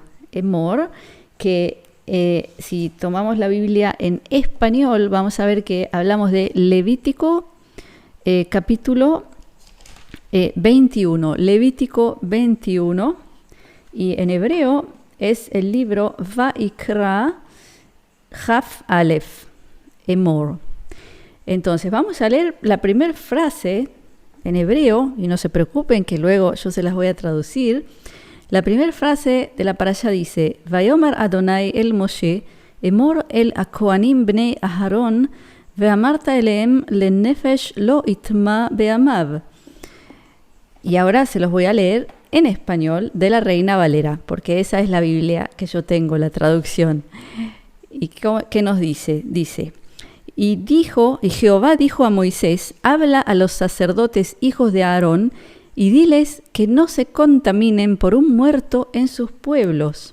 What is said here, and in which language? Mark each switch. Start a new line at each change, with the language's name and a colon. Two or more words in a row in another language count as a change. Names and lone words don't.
Spanish: Emor, que si tomamos la Biblia en español, vamos a ver que hablamos de Levítico capítulo 21, Levítico 21, y en hebreo es el libro Vaikra
Hebrew: כף אלף,
Spanish: Emor. Entonces vamos a leer la primera frase en hebreo, y no se preocupen que luego yo se las voy a traducir. La primera frase de la parashá dice:
Hebrew: ויאמר אדוני אל משה אמור אל כהנים בני אהרן ואמרת אלהם לנפש לא יטמא בעמיו.
Spanish: Y ahora se los voy a leer en español de la Reina Valera, porque esa es la Biblia que yo tengo, la traducción. ¿Y qué nos dice? Dice: y Jehová dijo a Moisés: habla a los sacerdotes hijos de Aarón y diles que no se contaminen por un muerto en sus pueblos.